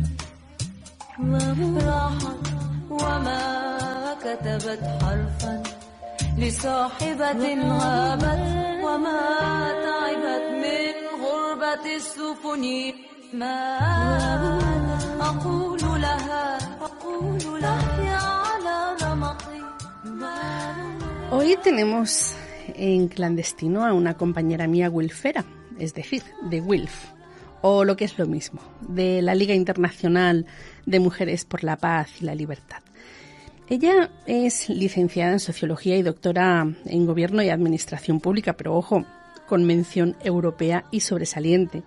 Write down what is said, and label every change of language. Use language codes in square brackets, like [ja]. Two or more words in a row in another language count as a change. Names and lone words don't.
[ar] راحت وما كتبت حرفا لصاحبة غابت وما تعبت من غربة السفن ما أقول لها يا على رمقي. [es] Hoy tenemos en Clandestino a una compañera mía wilfera, es decir, de WILF, o lo que es lo mismo, de la Liga Internacional de Mujeres por la Paz y la Libertad. Ella es licenciada en Sociología y doctora en Gobierno y Administración Pública, pero ojo, con mención europea y sobresaliente.